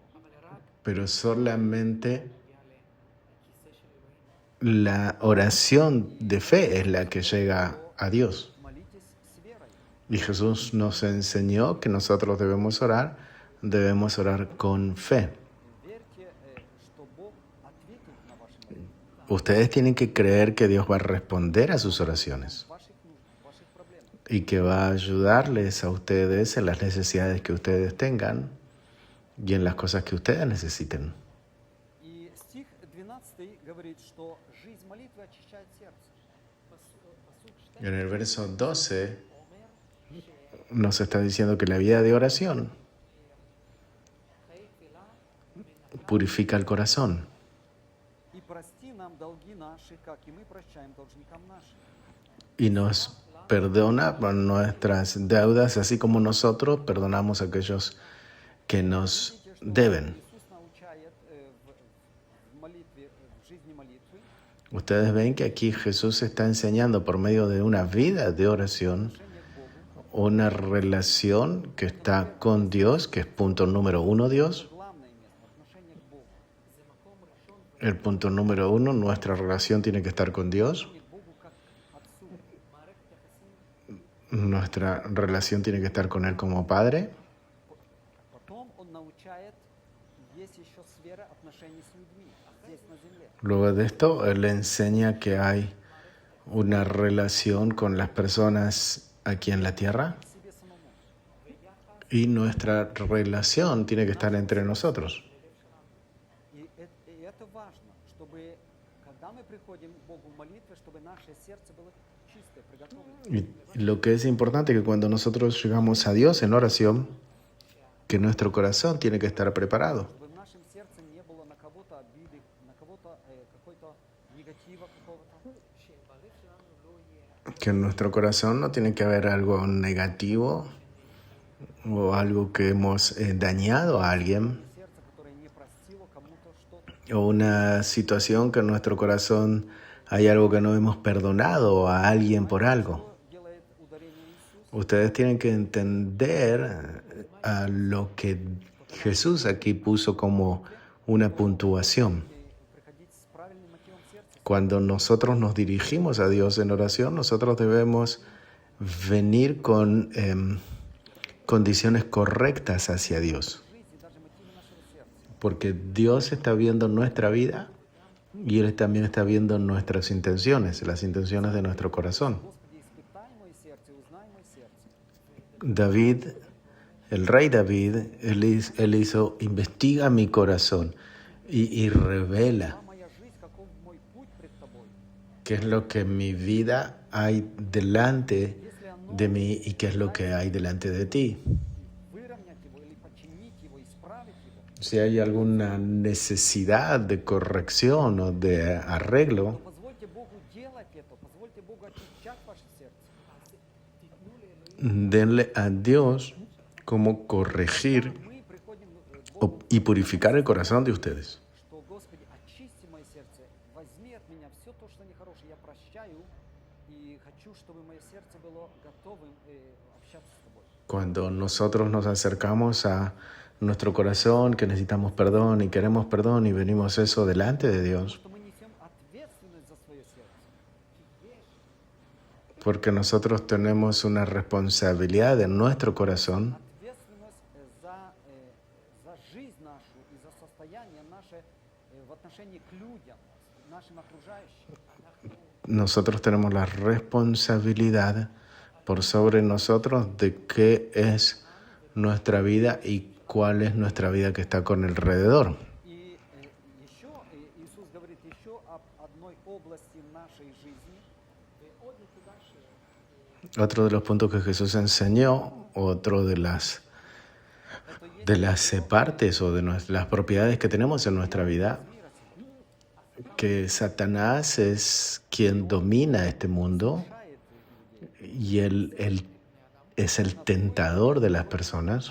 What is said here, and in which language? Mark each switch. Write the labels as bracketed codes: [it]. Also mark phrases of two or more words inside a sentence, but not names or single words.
[es] pero solamente la oración de fe es la que llega a Dios. [ru] Молитесь с верой. [es] Y Jesús nos enseñó que nosotros debemos orar con fe. [ru] Верьте, что Бог ответит на ваши молитвы, [es] Ustedes tienen que creer que Dios va a responder a sus oraciones [ru] ваших нужд, ваших проблем. [es] y que va a ayudarles a ustedes en las necesidades que ustedes tengan y en las cosas que ustedes necesiten. [ru] И стих 12 говорит, что жизнь молитвы очищает сердце. [es] En el verso 12 nos está diciendo que la vida de oración purifica el corazón. [ru] И прости нам долги наши, как и мы прощаем должникам нашим. [es] Y nos perdona por nuestras deudas, así como nosotros perdonamos a aquellos que nos [ru] Видите, что [es] deben. [ru] Иисус научает в молитве, в жизни молитвы, [es] Ustedes ven que aquí Jesús está enseñando por medio de una vida de oración, [ru] отношение к Богу, [es] una relación que está con Dios, que es punto número 1 Dios. [ru] главное место, отношение к Богу. [es] El punto número 1, nuestra relación tiene que estar con Dios. [ru] Отношение к Богу как к Отцу. [es] Nuestra relación tiene que estar con Él como Padre. [ru] Потом Он научает, есть еще сфера отношений с людьми, здесь на земле. [es] Luego de esto, Él le enseña que hay una relación con las personas aquí en la tierra [ru] К себе самому. [es] y nuestra relación tiene que estar entre nosotros. [ru] И это важно, чтобы, когда мы приходим к Богу в молитве, чтобы наше сердце было чистое, приготовленное. [es] Y lo que es importante es que cuando nosotros llegamos a Dios en oración, que nuestro corazón tiene que estar preparado. [ru] Чтобы в нашем сердце не было на кого-то обиды, на кого-то какой-то негатива какого-то. [es] Que en nuestro corazón no tiene que haber algo negativo o algo que hemos dañado a alguien [ru] Сердце, которое не простило кому-то что-то. [es] o una situación que en nuestro corazón hay algo que no hemos perdonado a alguien por algo. [ru] Что делает ударение Иисус? [es] Ustedes tienen que entender a lo que Jesús aquí puso como una puntuación. [ru] Приходить с правильным мотивом сердца. [es] Cuando nosotros nos dirigimos a Dios en oración, nosotros debemos venir con condiciones correctas hacia Dios. [ru] Жизнь и даже мотивы нашего сердца. [es] Porque Dios está viendo nuestra vida y Él también está viendo nuestras intenciones, las intenciones de nuestro corazón. [ru] Господи, испытай мое сердце, узнай мое сердце. [es] David, el rey David, él hizo, investiga mi corazón y revela [ru] А моя жизнь, каков мой путь пред тобой. [es] qué es lo que en mi vida hay delante de mí y qué es lo que hay delante de ti. [ru] Выровнять его или починить его, исправить его. [es] Si hay alguna necesidad de corrección o de arreglo, [ru] Позвольте Богу делать это, позвольте Богу очищать ваше сердце. [es] denle a Dios cómo corregir [ru] Мы приходим к Богу, [es] y purificar el corazón de ustedes. [ru] что, Господи, очисти мое сердце, возьми от меня все то, что нехорошее. Я прощаю и хочу, чтобы мое сердце было готовым общаться с тобой. [es] Cuando nosotros nos acercamos a nuestro corazón, que necesitamos perdón y queremos perdón y venimos eso delante de Dios, [ru] Что мы несем ответственность за свое сердце. [es] porque nosotros tenemos una responsabilidad en nuestro corazón, [ru] Ответственность за жизнь нашу и за состояние наше в отношении к людям, нашим окружающим. [es] nosotros tenemos la responsabilidad por sobre nosotros de qué es nuestra vida y cuál es nuestra vida que está con alrededor. [ru] И еще Иисус говорит еще об одной области нашей жизни. [es] Otro de los puntos que Jesús enseñó, otro de las partes o de las propiedades que tenemos en nuestra vida, que Satanás es quien domina este mundo y él es el tentador de las personas.